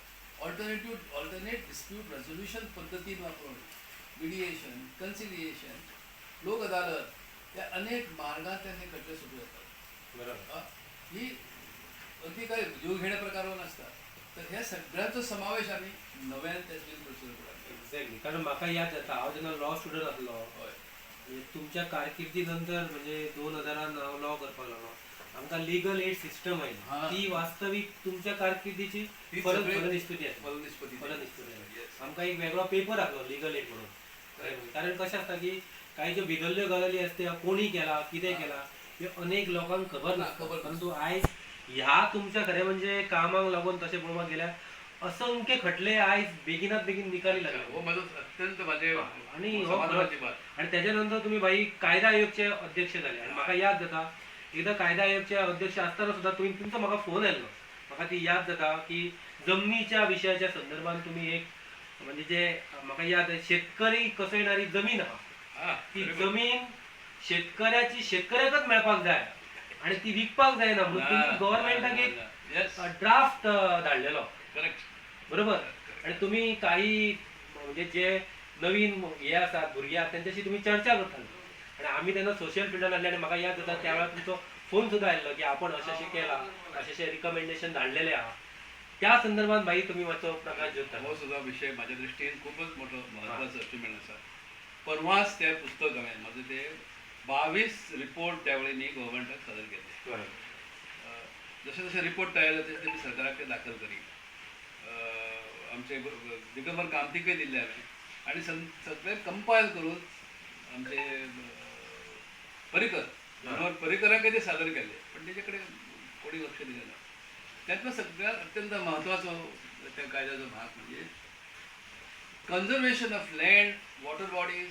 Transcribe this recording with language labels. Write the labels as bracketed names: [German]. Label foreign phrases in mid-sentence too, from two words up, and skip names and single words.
[English] alternate dispute resolution [Marathi] पद्धती वापरून मिडिएशन, कन्सिलिएशन, लोक अदालत या अनेक मार्गात त्यांनी खटले सुरू होतात. बरोबर. ही अगदी काय जीव घेण्या प्रकारवर नसतात. तर ह्या सगळ्याचा समावेश आम्ही नव्याने त्याची प्रोसिजर एक्झॅक्टली. [Konkani] कारण म्हाका याद जाता हांव जेन्ना [English] law student [Konkani] आसलो, तुमच्या कारकिर्दी नंतर म्हणजे 2000 हांव लॉ करपाक लागलो, आमकां [English] legal aid system [Konkani] आयली. ती वास्तवीक तुमच्या कारकिर्दीची फलनिष्पत्ती आसली. आमकां एक वेगळो पेपर आसलो [English] legal aid [Konkani] म्हणून. कारण कशें आसता की काही ज्यो भिगल्ल्यो गजाली आसता कोणी केला कितें केला हे अनेक लोकांक खबर ना. परंतु आयज ह्या तुमच्या खरें म्हणजे कामाक लागून तशें पळोवपाक गेल्यार असंख्य खटले आयज बेगिनात बेगीन निकाली लागले. [Marathi] अत्यंत माझे आणि त्याच्यानंतर तुम्ही बाई कायदा आयोगचे अध्यक्ष झाले. [Konkani] आणि म्हाका याद जाता एकदा कायदा आयोगचे अध्यक्ष असताना सुद्धा तुमचा म्हाका फोन आयलो. म्हाका ती याद जाता की जमनीच्या विशयाच्या संदर्भात तुम्ही एक म्हणजे जे म्हाका याद शेतकरी कसयणारी जमीन आहा ती जमीन शेतकऱ्याची शेतकऱ्याकच मेळपाक जाय आणि ती विकपाक जायना म्हणून तुम्ही गव्हर्नमेंटाक एक ड्राफ्ट धाडलेलो. बरोबर. आणि तुम्ही काही म्हणजे जे नवीन हे आसात भुरगे आसात त्यांच्याशी तुम्ही चर्चा करताले. आणि आम्ही त्यांना [English] social fieldan [Konkani] हाडले. आणि म्हाका याद जाता त्या वेळार तुमचो फोन सुद्धा आयलो की आपण अशें केला, अशें रिकमेंडेशन धाडलेले आहा. त्या संदर्भात भाई तुम्ही मातसो प्रकाश जोडता. हो सुद्धा विषय माझ्या दृष्टीने खूपच मोठं महत्वाचं अचिव्हमेंट आसा. परवाच तें पुस्तक हांवें माझं ते 22 रिपोर्ट त्यावेळी मी गव्हर्मेंटाक सादर केले. बरोबर. जसे जसे रिपोर्ट तयार जाता तसे मी सरकाराक ते दाखल करी. आमचे दिगंबर कामतीकय दिल्ले हांवें आनी सगळे कंपायल करून आमचे पर्रीकर मनोहर पर्रीकराकय ते सादर केले, पण तेजे कडेन कोणी लक्ष दिलें ना. त्यातलो सगळ्यात अत्यंत महत्वाचो त्या कायद्याचो भाग म्हणजे [English] conservation of land, water bodies,